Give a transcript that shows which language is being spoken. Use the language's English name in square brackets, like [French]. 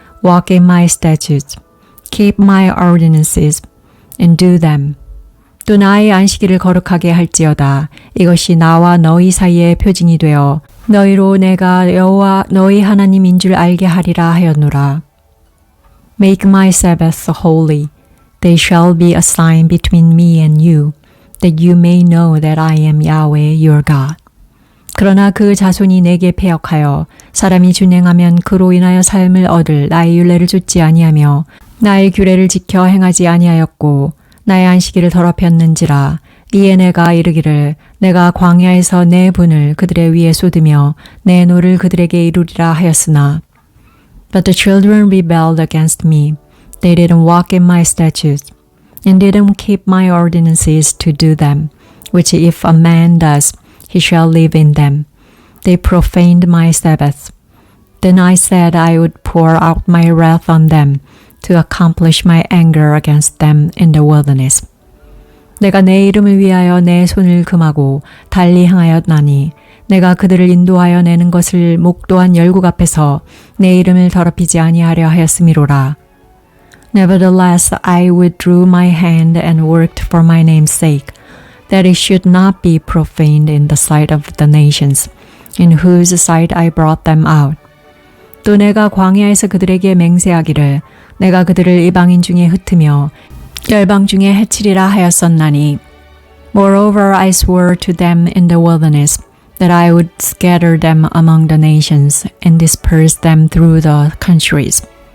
[English] Walk in my statutes. Keep my ordinances and do them. [Korean] 또 나의 안식일을 거룩하게 할지어다. 이것이 나와 너희 사이의 표징이 되어 너희로 내가 여호와 너희 하나님인 줄 알게 하리라 하였노라. [English] Make my Sabbaths holy. They shall be a sign between me and you, that you may know that I am Yahweh your God. [Korean] 그러나 그 자손이 내게 패역하여 사람이 준행하면 그로 인하여 삶을 얻을 나의 율례를 좇지 아니하며 나의 규례를 지켜 행하지 아니하였고 나의 안식일을 더럽혔는지라. 이에 내가 이르기를 내가 광야에서 내 분을 그들의 위에 쏟으며 내 노를 그들에게 이루리라 하였으나 [English] But the children rebelled against me. They didn't walk in my statutes and didn't keep my ordinances to do them, which if a man does, he shall live in them. They profaned my Sabbath. Then I said I would pour out my wrath on them to accomplish my anger against them in the wilderness. [Korean] 내가 내 이름을 위하여 내 손을 금하고 달리 행하였나니 내가 그들을 인도하여 내는 것을 목도한 열국 앞에서 내 이름을 더럽히지 아니하려 하였음이로라. [English] Nevertheless I withdrew my hand and worked for my name's sake, that it should not be profaned in the sight of the nations, in whose sight I brought them out. [Korean] 또 내가 광야에서 그들에게 맹세하기를 내가 그들을 이방인 중에 흩으며 열방 중에 해치리라 하였었나니 [English] Moreover I swore to them in the wilderness that I would scatter them among the nations and disperse them through the countries.